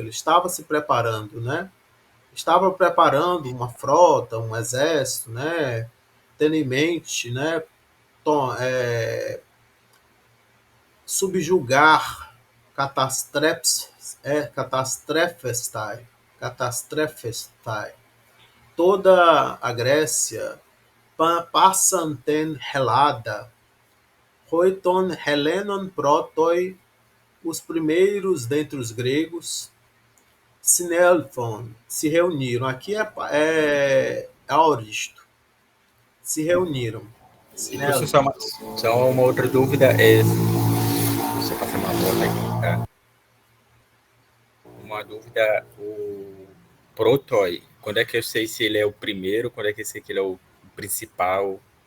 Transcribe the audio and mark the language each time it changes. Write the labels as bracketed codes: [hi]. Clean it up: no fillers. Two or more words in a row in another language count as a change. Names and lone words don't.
[pt] Ele estava se preparando, né? Estava preparando uma frota, um exército, né? Tendo em mente, né? Subjugar [el] καταστρέψασθαι, καταστρέψασθαι, [pt] toda a Grécia, [el] πᾶσαν τὴν Ἑλλάδα, οἱ τῶν Ἑλλήνων πρῶτοι, [pt] os primeiros dentre os gregos, Sinelfon, se reuniram. Aqui é aoristo. Se reuniram. E professor, Sinelli. só uma outra dúvida é. Deixa eu passar uma bola aqui, tá? Uma dúvida, o Protoy, quando é que eu sei se ele é o primeiro, quando é que eu sei que ele é o principal?